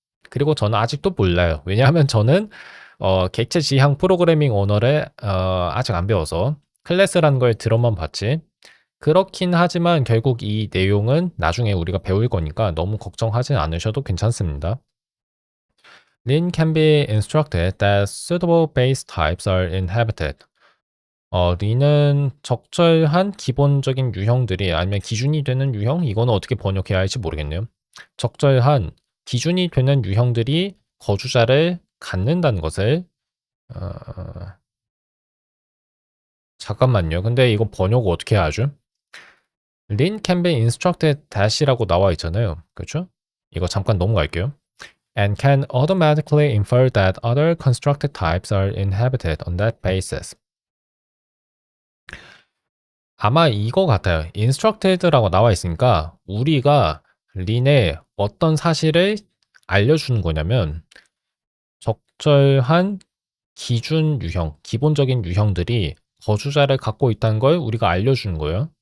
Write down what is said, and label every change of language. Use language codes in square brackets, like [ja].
[ko] 그리고 저는 아직도 몰라요. 왜냐하면 저는 객체 지향 프로그래밍 언어를 아직 안 배워서 클래스라는 걸 들어만 봤지. 그렇긴 하지만 결국 이 내용은 나중에 우리가 배울 거니까 너무 걱정하지 않으셔도 괜찮습니다. [en] Lin can be instructed that suitable base types are inhabited. [ko] 린은 적절한 기본적인 유형들이 아니면 기준이 되는 유형? 이거는 어떻게 번역해야 할지 모르겠네요. 적절한 기준이 되는 유형들이 거주자를 갖는다는 것을 어, 잠깐만요. 근데 이거 번역 어떻게 하죠? [en] Lin can be instructed that [ko] 이라고 나와 있잖아요. 그렇죠? 이거 잠깐 넘어갈게요. [en] And can automatically infer that other constructed types are inhabited on that basis. [ko] 아마 이거 같아요. instructed라고 나와 있으니까 우리가 린에 어떤 사실을 알려주는 거냐면 적절한 기준 유형, 기본적인 유형들이 거주자를 갖고 있다는 걸 우리가 알려주는 거예요.